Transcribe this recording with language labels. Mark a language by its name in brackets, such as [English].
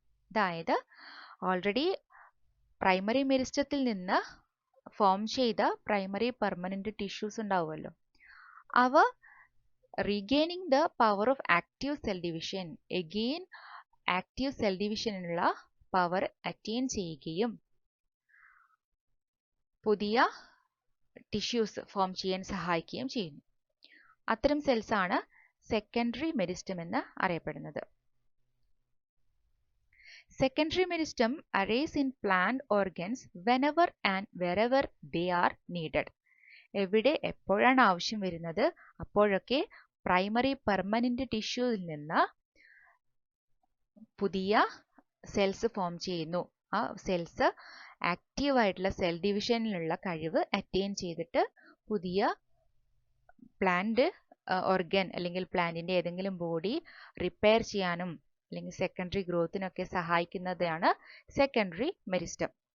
[Malayalam] അതായത് already primary മെരിസ്റ്റത്തിൽ നിന്ന് form ചെയ്ത പ്രൈമറി പെർമനന്റ് ടിഷ്യൂസ് ഉണ്ടാവുമല്ലോ, അവ [English] regaining the power of active cell division, [Malayalam] again active cell ഡിവിഷനുള്ള power attain ചെയ്യുകയും പുതിയ ടിഷ്യൂസ് ഫോം ചെയ്യാൻ സഹായിക്കുകയും ചെയ്യുന്നു. അത്തരം സെൽസ് ആണ് സെക്കൻഡറി മെരിസ്റ്റം എന്ന് അറിയപ്പെടുന്നത്. [English] Secondary meristem arise in plant organs whenever and wherever they are needed. [Malayalam] എവിടെ എപ്പോഴാണ് ആവശ്യം വരുന്നത് അപ്പോഴൊക്കെ പ്രൈമറി പെർമനന്റ് ടിഷ്യൂവിൽ നിന്ന് പുതിയ സെൽസ് ഫോം ചെയ്യുന്നു. ആ സെൽസ് ആക്റ്റീവ് ആയിട്ടുള്ള സെൽ ഡിവിഷനിലുള്ള കഴിവ് അറ്റൈൻ ചെയ്തിട്ട് പുതിയ പ്ലാന്റ് ഓർഗൻ അല്ലെങ്കിൽ പ്ലാന്റിന്റെ ഏതെങ്കിലും ബോഡി റിപ്പയർ ചെയ്യാനും അല്ലെങ്കിൽ സെക്കൻഡറി ഗ്രോത്തിനൊക്കെ സഹായിക്കുന്നതാണ് സെക്കൻഡറി മെരിസ്റ്റം.